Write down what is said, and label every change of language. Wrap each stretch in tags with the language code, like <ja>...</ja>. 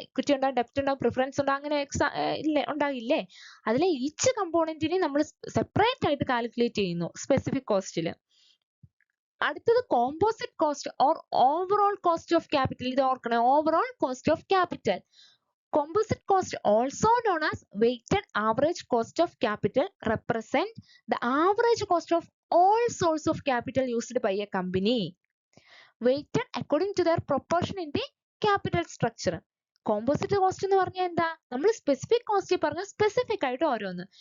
<ml>Equity ഉണ്ടാവും, ഡെപ്റ്റ് ഉണ്ടാവും, preference ഉണ്ടാവും, അങ്ങനെ ഉണ്ടാകില്ലേ? അതിലെ ഈച്ച് കമ്പോണന്റിനെ നമ്മൾ സെപ്പറേറ്റ് ആയിട്ട് കാൽക്കുലേറ്റ് ചെയ്യുന്നു സ്പെസിഫിക് കോസ്റ്റിൽ. അടുത്തത് composite cost or overall cost of capital. ഇത് ഓർക്കണം, overall cost of capital.</ml> <en>Composite cost, also known as weighted average cost of capital, represent the average cost of all source of capital used by a company, weighted according to their proportion in the capital structure.</en> <ml>Composite cost എന്ന് പറഞ്ഞാൽ എന്താ? നമ്മൾ specific cost പറഞ്ഞ specific ആയിട്ട് ഓരോന്ന്.</ml>